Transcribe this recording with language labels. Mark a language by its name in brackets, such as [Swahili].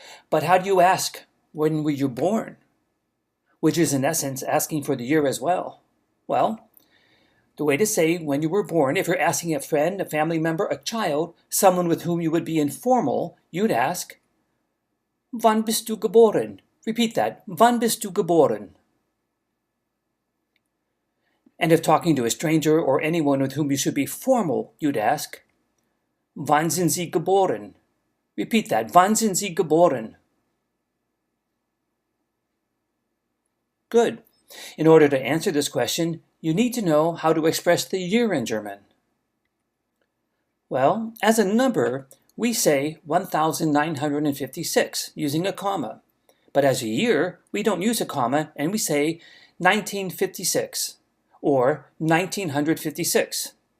[English] But how do you ask, when were you born? Which is in essence asking for the year as well. Well, the way to say when you were born, if you're asking a friend, a family member, a child, someone with whom you would be informal, you'd ask, [German] Wann bist du geboren? [English] Repeat that, [German] Wann bist du geboren? [English] And if talking to a stranger or anyone with whom you should be formal, you'd ask, [German] Wann sind Sie geboren? [English] Repeat that, [German] Wann sind Sie geboren? [English] Good. In order to answer this question, you need to know how to express the year in German. Well, as a number, we say 1956 using a comma. But as a year, we don't use a comma and we say 1956 or 1956.